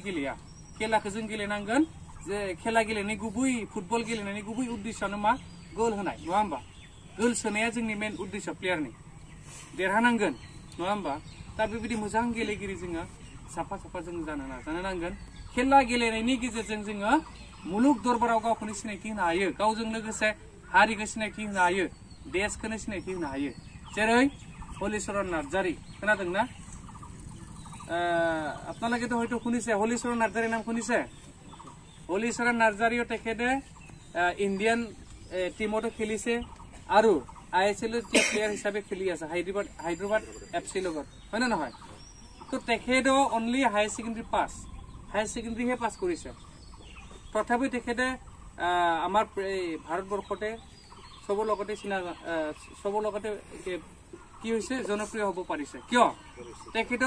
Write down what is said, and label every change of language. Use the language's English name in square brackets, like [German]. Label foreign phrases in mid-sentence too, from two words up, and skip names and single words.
[Bodo] गेलेया खेलाखौ जों गेलेनांगोन जे खेला गेलेनाय गुबै फुटबल गेलेनायनि गुबै उद्देश्यआनो मा गोल होनाय नङा होमबा गोल सोनाया जोंनि मेन उद्देश्य प्लेयारनि देरहानांगोन नङा होमबा दा बेबायदि मोजां गेलेगिरि जोङो साफा साफा जों जानो नाजानो नांगोन खेला गेलेनायनि गेजेरजों जोङो मुलुग दरबाराव गावखौनो सिनायथि होनो हायो गावजों लोगोसे हारिखौ सिनायथि होनो हायो देशखौनो सिनायथि होनो हायो जेरै हलिचरन नार्जारी खोनादोंना [Assamese] আপোনালোকেতো হয়তো শুনিছে হলিচৰণ নাৰ্জাৰীৰ নাম শুনিছে হলিচৰণ নাৰ্জাৰীও তেখেতে ইণ্ডিয়ান টিমতো খেলিছে আৰু ISL প্লেয়াৰ হিচাপে খেলি আছে হায়দৰাবাদ FC লগত হয় না নহয় তো তেখেতে অনলি হায়াৰ সেকেন্ডাৰী পাস হায়াৰ সেকেন্ডাৰীহে পাস কৰিছে তথাপি তেখেতে আমাৰ ভাৰতবৰ্ষতে সবৰ লগতে কি হৈছে জনপ্ৰিয় হ'ব পাৰিছে কিয় তেখেতৰ